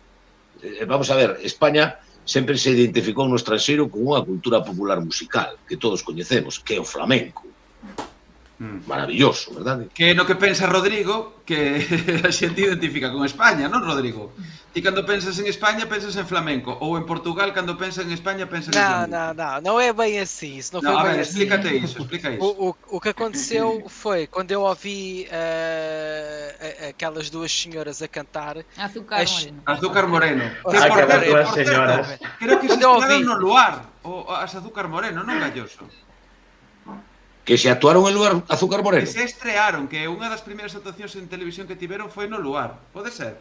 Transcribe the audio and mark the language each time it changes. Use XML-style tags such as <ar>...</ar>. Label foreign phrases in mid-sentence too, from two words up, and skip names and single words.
<gl>Vamos a ver, España sempre se identificou no estranxeiro con unha cultura popular musical que todos coñecemos, que é o flamenco. Maravilloso, verdade? Que no que pensa Rodrigo, que a xente identifica con España, non, Rodrigo? Ti cando pensas en España, pensas en flamenco, ou en Portugal, cando pensas en España, pensas en flamenco.</gl> <pt>Não é bem assim. Isso não foi A bem ver, assim. explica isso. O que aconteceu foi quando eu ouvi aquelas duas senhoras a cantar.</pt> <gl>Azúcar moreno. Azúcar Moreno. Que, Aquelas dúas señoras. Creo que se</gl> <pt>Quando eu</pt> <gl>estrearon</gl> <pt>ouvi-</pt> <gl>no Luar, as Azúcar Moreno, non Galloso. Que se actuaron en lugar Azúcar Que Moreno. se estrearon, que unha das primeiras actuacións en televisión que tiveron foi no Luar. Pode ser?</gl>